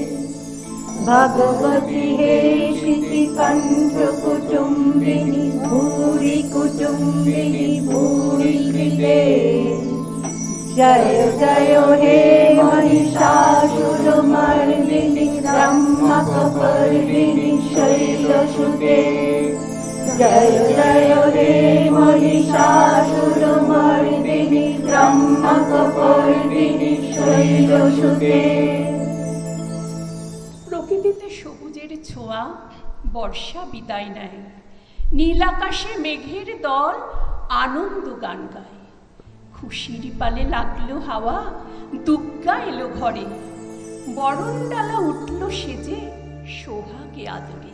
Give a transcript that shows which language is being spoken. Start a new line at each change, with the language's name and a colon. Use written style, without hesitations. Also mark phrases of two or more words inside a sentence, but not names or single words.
Sanskrit: भगवति हेशिति कण्ठकुटुम्बिनि भूरि कुटुम्बिनि भूरि कृते, जय जय हे महिषासुरमर्दिनि ब्रह्मकपर्दिनि शैलसुते, जय जय हे महिषासुरमर्दिनि ब्रह्मकपर्दिनि शैलसुते।
Bangla: প্রকৃতিতে সবুজের ছোঁয়া, বর্ষা বিদায় নেয়, নীল আকাশে মেঘের দল আনন্দ গান গায়। খুশির পালে লাগলো হাওয়া, দুগ্গা এলো ঘরে, বরণডালা উঠল সেজে সোহাগে আদরে।